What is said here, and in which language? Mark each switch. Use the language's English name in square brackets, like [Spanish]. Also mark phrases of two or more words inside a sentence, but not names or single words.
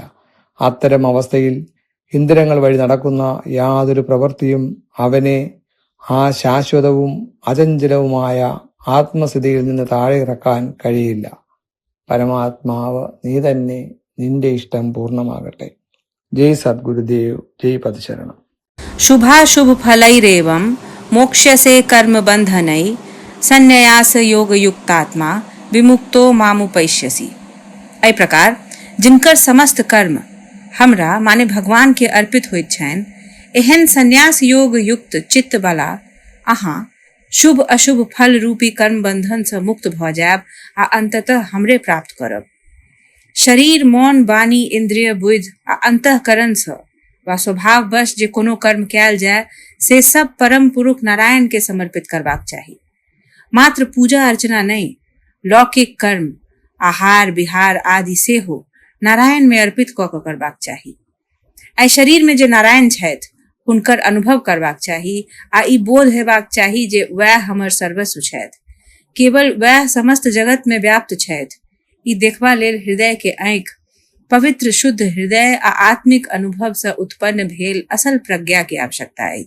[Malayalam] അത്തരം അവസ്ഥയിൽ ഇന്ദ്രിയങ്ങൾ വഴി നടക്കുന്ന യാതൊരു പ്രവൃത്തിയും അവനെ ആ ശാശ്വതവും അചഞ്ചലവുമായ ആത്മസ്ഥിതിയിൽ നിന്ന് താഴെ ഇറക്കാൻ കഴിയില്ല. പരമാത്മാവ് നീ തന്നെ, നിന്റെ ഇഷ്ടം പൂർണ്ണമാകട്ടെ. ജയ് സദ്ഗുരുദേവ്, ജയ് പദശരണം. [Sanskrit] शुभाशुभ फलैरेवं मोक्ष्यसे कर्म बंधनै संन्यास योग युक्तात्मा विमुक्तो मामुपैष्यसि। [Maithili] एहि प्रकार जिनकर समस्त कर्म हमरा माने भगवान के अर्पित होइत छनि, एहन संन्यास योग युक्त चित्त वाला अहाँ शुभ अशुभ फल रूपी कर्म बंधन से मुक्त भ जायब आ अंततः हमरे प्राप्त करब। शरीर, मौन, वाणी, इंद्रिय, बुद्धि आ अंतःकरण से वा स्वभाववश जे कोनो कर्म कयल जाय से सब परम पुरुष नारायण के समर्पित करबाक चाही। मात्र पूजा अर्चना नहीं, लौकिक कर्म, आहार विहार आदि से हो नारायण में अर्पित क के करबाक चाही। आई शरीर में जे नारायण छथि हुनकर अनुभव करबाक चाही आ ई बोध हेबाक चाही जे वह हमर सर्वस्व छथि, केवल वह समस्त जगत में व्याप्त छथि। ई देखबा लेल हृदय के आँखि, पवित्र शुद्ध हृदय आ आत्मिक अनुभव से उत्पन्न भेल असल प्रज्ञा के आवश्यकता अछि।